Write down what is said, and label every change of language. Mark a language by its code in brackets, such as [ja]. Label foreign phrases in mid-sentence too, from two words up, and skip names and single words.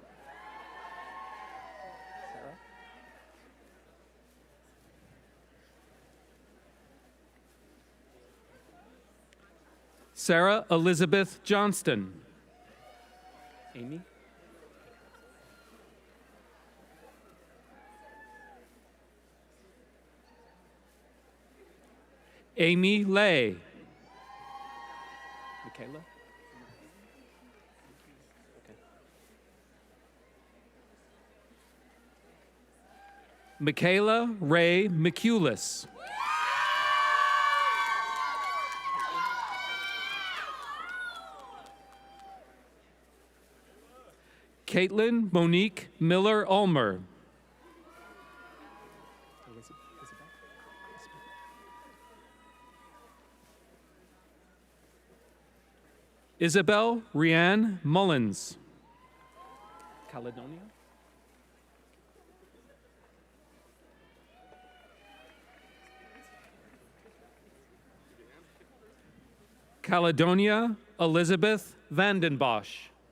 [en] Sarah Elizabeth Johnston. Amy. Amy Lay. Michaela. Michaela Ray McEulis. Caitlin Monique Miller Ulmer. Isabel Rianne Mullins. Caledonia. Caledonia Elizabeth Vandenbosch.